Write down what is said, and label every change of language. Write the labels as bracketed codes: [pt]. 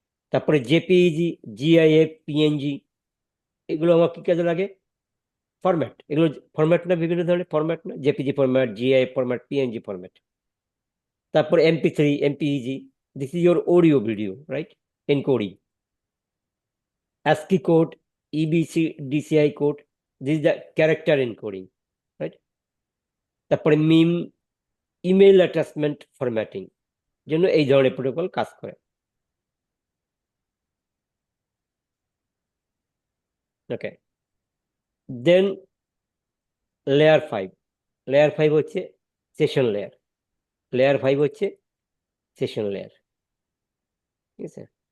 [bn] তারপরে JPEG, GIF, PNG, এগুলো আমার কি কাজে লাগে? ফরম্যাট। এগুলো ফরম্যাট না, বিভিন্ন ধরনের ফরম্যাট না, JPG format, GIF format, PNG format. [en] তারপর MP3, MPEG, this is your audio video, right? Encoding. ASCII code, EBC, DCI code, this is the character encoding, right? [bn] তারপরে মিম, ইমেল অ্যাটাচমেন্ট ফরম্যাটিং জন্য এই ধরনের protocol কাজ করে। [en] Okay, then layer 5। [bn] Layer 5 হচ্ছে session layer. Layer 5 হচ্ছে session layer, ঠিক আছে?